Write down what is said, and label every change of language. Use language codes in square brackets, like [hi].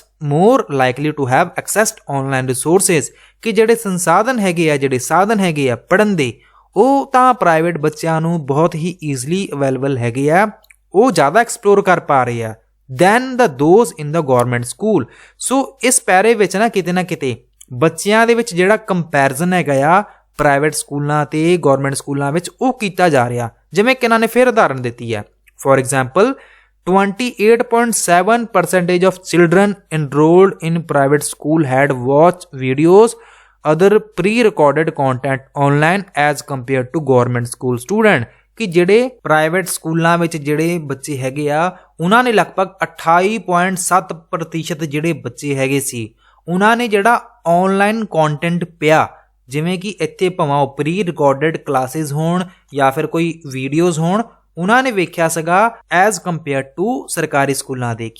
[en] more likely to have accessed online resources [pa] ਕਿ ਜਿਹੜੇ ਸੰਸਾਧਨ ਹੈਗੇ ਆ ਜਿਹੜੇ ਸਾਧਨ ਹੈਗੇ ਆ ਪੜ੍ਹਨ ਦੇ ਉਹ ਤਾਂ ਪ੍ਰਾਈਵੇਟ ਬੱਚਿਆਂ ਨੂੰ ਬਹੁਤ ਹੀ ਈਜ਼ਲੀ ਅਵੇਲੇਬਲ ਹੈਗੇ ਆ, ਉਹ ਜ਼ਿਆਦਾ ਐਕਸਪਲੋਰ ਕਰ ਪਾ ਰਹੇ ਆ [en] then the those in the government school। [pa] ਸੋ ਇਸ ਪੈਰੇ ਵਿੱਚ ਨਾ ਕਿਤੇ ਬੱਚਿਆਂ ਦੇ ਵਿੱਚ ਜਿਹੜਾ ਕੰਪੈਰੀਜ਼ਨ ਹੈਗਾ ਆ ਪ੍ਰਾਈਵੇਟ ਸਕੂਲਾਂ ਤੇ ਗਵਰਨਮੈਂਟ ਸਕੂਲਾਂ ਵਿੱਚ ਉਹ ਕੀਤਾ ਜਾ ਰਿਹਾ। ਜਿਵੇਂ ਕਿ ਇਹਨਾਂ ਨੇ ਫਿਰ ਉਦਾਹਰਨ ਦਿੱਤੀ ਹੈ, [en] For example 28.7% of children enrolled in private school had watched videos other pre-recorded content online as compared to government school student। [pa] ਕਿ ਜਿਹੜੇ ਪ੍ਰਾਈਵੇਟ ਸਕੂਲਾਂ ਵਿੱਚ ਜਿਹੜੇ ਬੱਚੇ ਹੈਗੇ ਆ ਉਹਨਾਂ ਨੇ ਲਗਭਗ 28.7% ਜਿਹੜੇ ਬੱਚੇ ਹੈਗੇ ਸੀ ਉਹਨਾਂ ਨੇ ਜਿਹੜਾ ਆਨਲਾਈਨ ਕੰਟੈਂਟ ਪਿਆ, ਜਿਵੇਂ ਕਿ ਇੱਥੇ ਭਾਵੇਂ ਉਹ ਪ੍ਰੀ ਰਿਕਾਰਡਡ ਕਲਾਸਿਸ ਹੋਣ ਜਾਂ ਫਿਰ ਕੋਈ ਵੀਡੀਓਜ਼ ਹੋਣ, ਉਹਨਾਂ ਨੇ ਵੇਖਿਆ ਸੀਗਾ ਐਜ਼ ਕੰਪੇਅਰ ਟੂ ਸਰਕਾਰੀ ਸਕੂਲਾਂ ਦੇ।